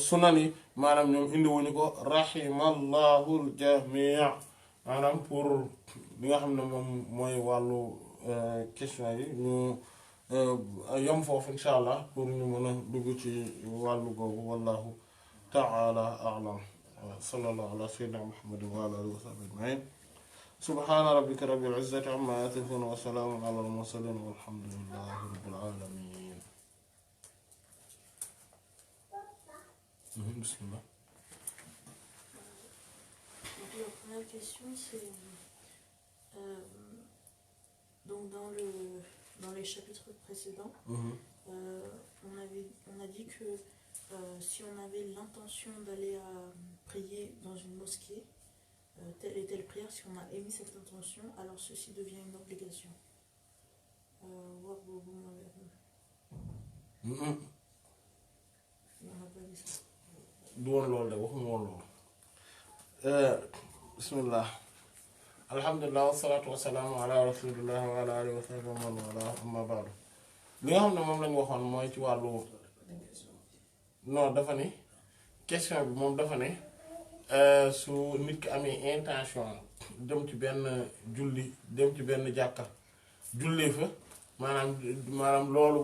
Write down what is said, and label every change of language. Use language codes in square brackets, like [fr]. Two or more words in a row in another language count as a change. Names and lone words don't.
[wo] sunan yi maanaam ñoom indi wuñu ko [ar] رحم الله الجميع [wo] maanaam pour li nga xam ne moom mooy wàllu question yi ñu yom foofu [ar] إن شاء الله [wo] pour ñu mën a dugg ci wàllu googu [ar] والله تعالى أعلم صلى الله على سيدنا محمد وعلى آله وصحبه أجمعين سبحان ربك رب العزة عما يصفون وسلام على المرسلين والحمد لله رب العالمين. [wo] Bismillah. [fr] Donc la première question c'est donc dans les chapitres précédents, on a dit que si on avait l'intention d'aller prier dans une mosquée, telle et telle prière, si on a émis cette intention, alors ceci devient une obligation. On n'a pas dit ça. [wo] du woon loolu de waxuma woon loolu. Bismillah. [ar] الحمد لله والصلاة والسلام على رسول الله وعلى آله وصحبه ومن والاه أما بعد [wo] li nga xam ne moom lañu waxoon mooy ci wàllu non dafa ne question bi moom dafa ne su nit ki amee intention dem ci benn julli dem ci benn jàkka jullee fa maanaam loolu